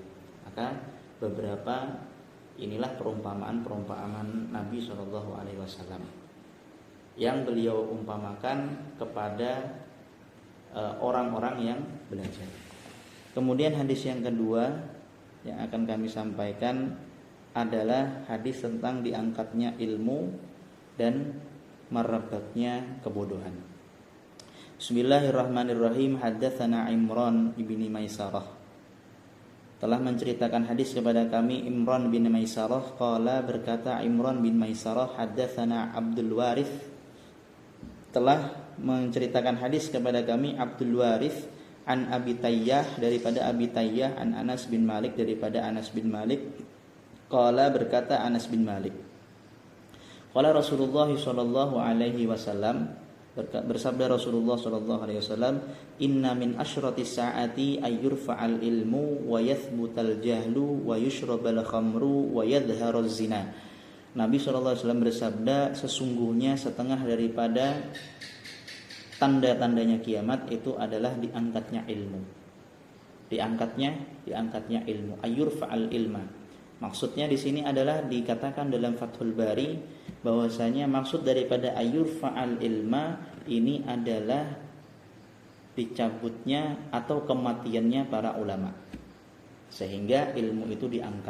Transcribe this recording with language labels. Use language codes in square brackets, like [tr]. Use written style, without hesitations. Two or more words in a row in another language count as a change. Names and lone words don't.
[ms] Maka beberapa inilah perumpamaan Nabi SAW yang beliau umpamakan kepada orang-orang yang belajar. Kemudian hadis yang kedua yang akan kami sampaikan adalah hadis tentang diangkatnya ilmu dan merebaknya kebodohan. [ar] بسم الله الرحمن الرحيم. حدثنا عمران بن ميسرة. [ms] Telah menceritakan hadis kepada kami Imran bin Maisarah. Qala, berkata Imran bin Maisarah, [ar] حدثنا عبد الوارث. [ms] Telah menceritakan hadis kepada kami Abdul Warith an Abi Tayyah, daripada Abi Tayyah, an Anas bin Malik, daripada Anas bin Malik. [ar] Qala, berkata Anas bin Malik, قال رسول الله صلى الله عليه وسلم, bersabda رسول الله صلى الله عليه وسلم إن من أشراط الساعة أن يرفع العلم ويثبت الجهل ويشرب الخمر ويظهر الزنا. [ms] Nabi [ar] صلى الله عليه وسلم [ms] bersabda, sesungguhnya setengah daripada tanda-tandanya kiamat itu adalah diangkatnya ilmu. Diangkatnya ilmu, [ar] أن يرفع العلم. [ms] Maksudnya di sini adalah dikatakan dalam Fathul Bari bahwasanya maksud daripada [ar] أن يرفع العلم [ms] ini adalah dicabutnya atau kematiannya para ulama, sehingga ilmu itu diangkat.